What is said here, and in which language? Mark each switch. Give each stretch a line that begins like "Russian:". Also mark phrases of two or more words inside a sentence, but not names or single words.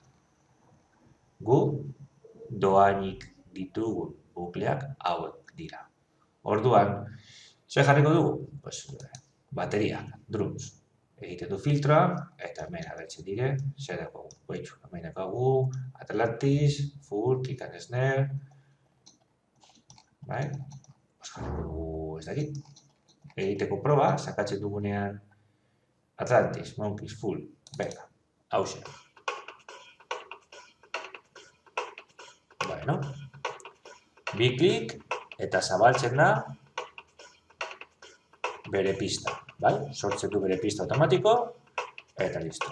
Basque: Gu, doainik ditugu bukleak hauek dira. Orduan, zer jarriko dugu? Bateriak, drums. Egiten du filtroa, eta hemen agertzen dire, zer dago, hemen dago Atlantis,
English: full, kick and snare,
Basque: jarriko dugu ez dakit. Egiteko proba, sakatzen dugunean Atlantis, monkeys, full, venga, hauxe. Bi klik eta zabaltzen da bere pista. Sortzen du bere pista automatiko, eta listo.